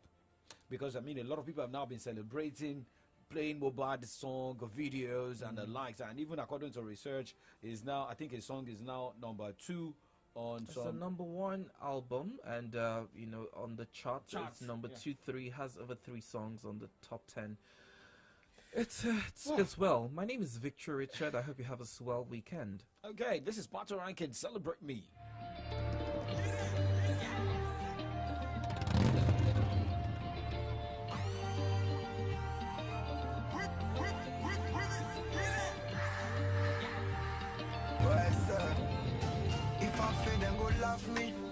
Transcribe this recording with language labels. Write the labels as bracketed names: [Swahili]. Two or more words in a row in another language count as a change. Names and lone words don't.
[English] Because, a lot of people have now been celebrating playing mobile song videos and the likes, and even according to research, I think his song is now number 2 on it's the number 1 album, and on the charts it's number 2, 3, has over 3 songs on the top 10. It's well. My name is Victor Richard. I hope you have a swell weekend. Okay, this is Pato Rankin. Celebrate me. If I fail, then go laugh me.